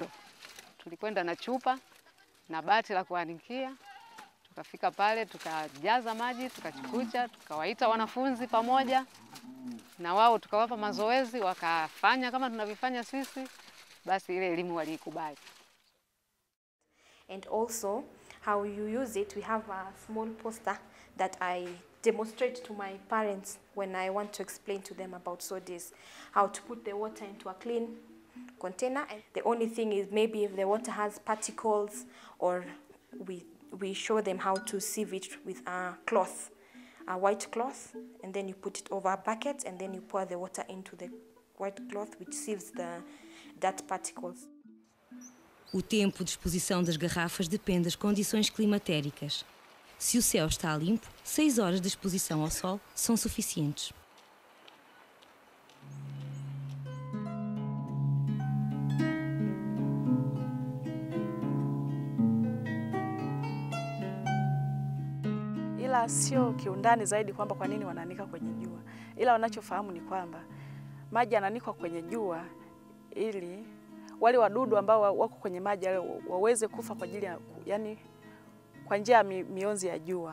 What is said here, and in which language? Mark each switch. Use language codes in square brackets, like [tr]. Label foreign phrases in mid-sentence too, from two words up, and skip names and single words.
[sw] Tulikwenda na chupa na bati la kuanikia, tukafika pale tukajaza maji, tukachukucha, tukawaita wanafunzi pamoja na wao tukawapa mazoezi, wakafanya kama tunavyofanya sisi, basi ile elimu waliikubali. [en] And also how you use it, we have a small poster that I demonstrate to my parents when I want to explain to them about SODIS, how to put the water into a clean container. And the only thing is maybe if the water has particles, or we show them how to sieve it with a cloth, a white cloth, and then you put it over a bucket and then you pour the water into the white cloth which sieves the dirt particles. [pt] O tempo de exposição das garrafas depende das condições climatéricas. Se o céu está limpo, 6 horas de exposição ao sol são suficientes. [sw] Ila sio kiundani zaidi kwamba kwa nini wanaanika kwenye jua. Ila wanachofahamu ni kwamba maji yananikwa kwenye jua ili wale wadudu ambao wako kwenye maji waweze kufa kwa ajili ya, yani kwa njia ya mionzi ya jua.